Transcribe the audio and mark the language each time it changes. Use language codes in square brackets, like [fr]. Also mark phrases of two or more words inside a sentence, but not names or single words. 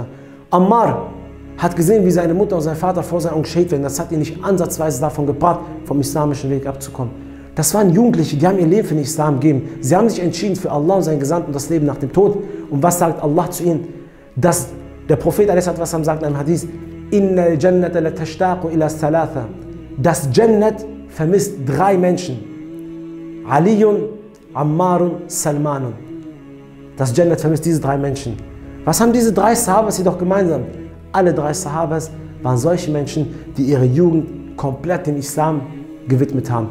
[de] Ammar hat gesehen, wie seine Mutter und sein Vater vor seinen Augen geschädigt werden. Das hat ihn nicht ansatzweise davon gebracht, vom islamischen Weg abzukommen. Das waren Jugendliche, die haben ihr Leben für den Islam gegeben. Sie haben sich entschieden für Allah und seinen Gesandten und das Leben nach dem Tod. Und was sagt Allah zu ihnen? Dass der Prophet a.s. sagt in einem Hadith, [ar] إن الجنة لتشتاق إلى ثلاثة. [de] Das Jannat vermisst 3 Menschen. Aliyun, Ammarun, Salmanun. Das Jannat vermisst diese 3 Menschen. Was haben diese 3 Sahabas jedoch gemeinsam? Alle 3 Sahabas waren solche Menschen, die ihre Jugend komplett dem Islam gewidmet haben.